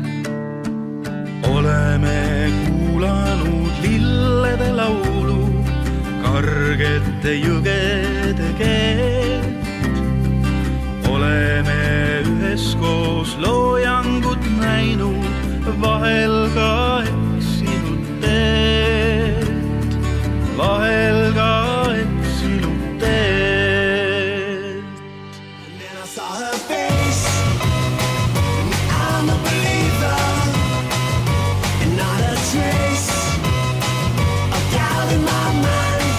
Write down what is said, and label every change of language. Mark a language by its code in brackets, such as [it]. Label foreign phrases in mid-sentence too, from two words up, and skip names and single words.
[et] Oleme kuulanud lillede laulu, kargete jõgede keelt. Oleme üheskoos loojangut näinud, vahel ka eksinud teed, vahel ka eksinud teed. [en] And then I saw her face, and I'm a believer, and not a trace of doubt in my mind.